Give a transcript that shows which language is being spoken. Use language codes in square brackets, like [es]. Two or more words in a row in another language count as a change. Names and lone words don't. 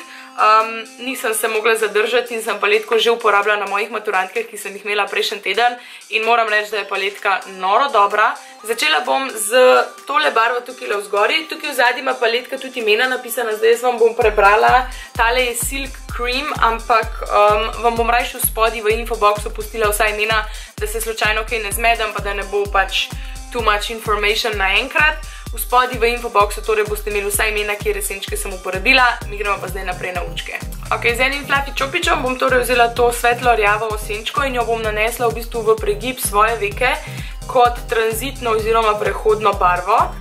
[sl] Nisem se mogla zadržati in sem paletko že uporabljala na mojih maturantkah, ki sem jih imela prejšnji teden in moram reči, da je paletka noro dobra. Začela bom z tole barvo tukaj vzgori. Tukaj v zadnji ima paletka tudi imena napisana, zdaj jaz vam bom prebrala. Tale je Silk Cream, ampak vam bom rajši v spodaj v infoboxu pustila vsa imena, da se slučajno kaj ne zmedem, pa da ne bo pač [en] too much information [sl] naenkrat. V spodaj v infoboxu torej boste imeli vsa imena, kjer senčke sem uporabila, mi gremo pa zdaj naprej na očke. Ok, z enim fluffy čopičem bom torej vzela to svetlo rjavo senčko in jo bom nanesla v bistvu v pregib svoje veke kot tranzitno oziroma prehodno barvo.